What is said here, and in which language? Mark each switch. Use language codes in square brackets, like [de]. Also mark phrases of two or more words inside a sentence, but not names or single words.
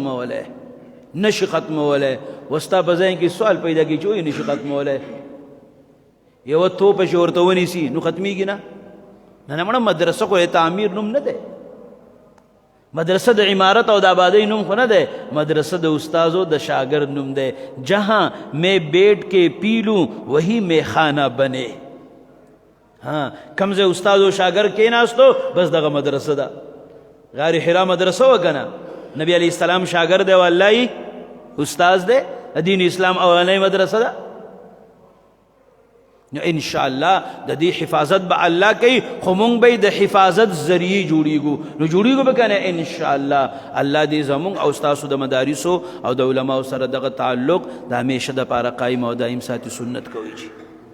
[ps] ختمولی وستا په ذهن کې سوال پیدا کړي چې وایي نشي ختمولی یوه توپه چې ورته ونیسي نو ختمیږي نه نه مړه مدرسه خو تعمیر نوم نه دی مدرسه د عمارت او د آبادی نوم خو نه دی مدرسه د استازو د شاگرد نوم دی [ur] جہاں میں بیٹھ کے پی لوں وہی میخانہ بنے [ps] کم ځای استاد و شاګرد کېناستو بس دغه مدرسه ده غار حرا مدرسه وکنه نبی [ar] علیه السلام [ps] شاګرد دی او الله استاذ دی دین اسلام اولنۍ مدرسه ده نو [ar] ان شاء الله [ps] د دې حفاظت به الله کوي خو مونږ به د حفاظت ذریعې جوړیږو به کنه [ar] ان شاء الله [ps] الله دې زمونږ او ستاسو د مدارسو او د علماو سره دغه تعلق د همیشه دپاره قایم او دایم ساتي سنت کوي